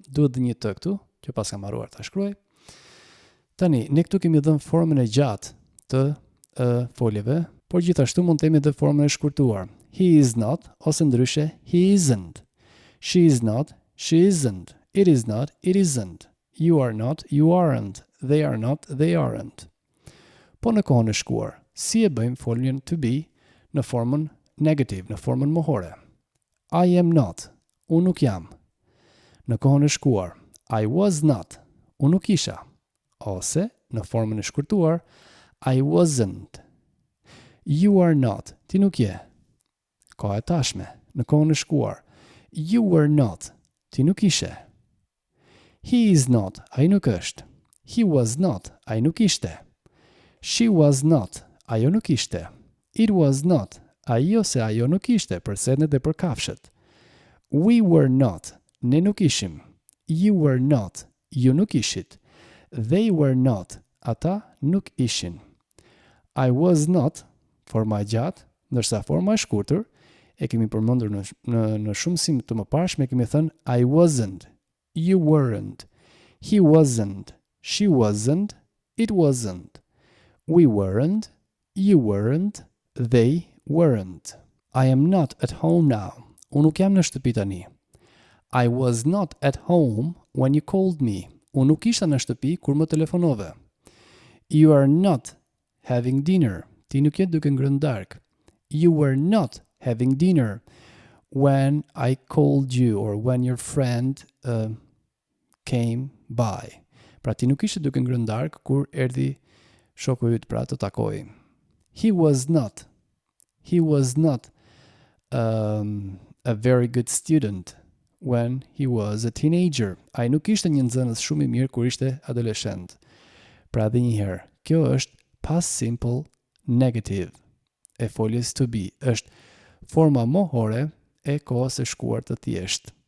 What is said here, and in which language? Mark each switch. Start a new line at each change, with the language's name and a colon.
Albanian: Duhet dhe një të këtu, që pas kam haruar ta shkruaj. Tani, ne këtu kemi dhënë formën e gjatë të foljeve, por gjithashtu mund të kemi dhe formën e shkurtuar.
English: He is not,
Albanian: ose ndryshe,
English: he isn't. She is not, she isn't. It is not, it isn't. You are not, you aren't. They are not, they aren't.
Albanian: Po në kohën e shkuar, si e bëjmë foljen to be në formën negative, në formën mohore?
English: I am not,
Albanian: unë nuk jam. Në kohën e shkuar,
English: I was not,
Albanian: unë nuk isha. Ose, në formën e shkurtuar,
English: I wasn't. You are not,
Albanian: ti nuk je. Koha e tashme, në kohën e shkuar,
English: you were not,
Albanian: ti nuk ishe.
English: He is not,
Albanian: ai nuk është.
English: He was not,
Albanian: ai nuk ishte.
English: She was not,
Albanian: ajo nuk ishte.
English: It was not,
Albanian: ai ose ajo nuk ishte, për sendet dhe për kafshët.
English: We were not,
Albanian: ne nuk ishim.
English: You were not,
Albanian: ju nuk ishit.
English: They were not,
Albanian: ata nuk ishin.
English: I was not,
Albanian: forma e gjatë, ndërsa forma e shkurtër, e kemi përmendur në shumë mësime të mëparshme, kemi thënë
English: I wasn't, you weren't, he wasn't, she wasn't, it wasn't. We weren't, you weren't, they weren't. I am not at home now.
Albanian: Unë nuk jam në shtëpi tani.
English: I was not at home when you called me.
Albanian: Unë nuk isha në shtëpi kur më telefonove.
English: You are not having dinner.
Albanian: Ti nuk je duke ngrënë darkë.
English: You were not having dinner when I called you or when your friend came by.
Albanian: Pra ti nuk ishe duke ngrënë darkë kur erdhi shoku yt pra të takoj.
English: He was not a very good student when he was a teenager.
Albanian: Ai nuk ishte një nxënës shumë i mirë kur ishte adoleshent. Pra dhe njëherë, kjo është
English: past simple negative
Albanian: e foljes to be. Është forma mohore e kohës e shkuar të thjeshtë.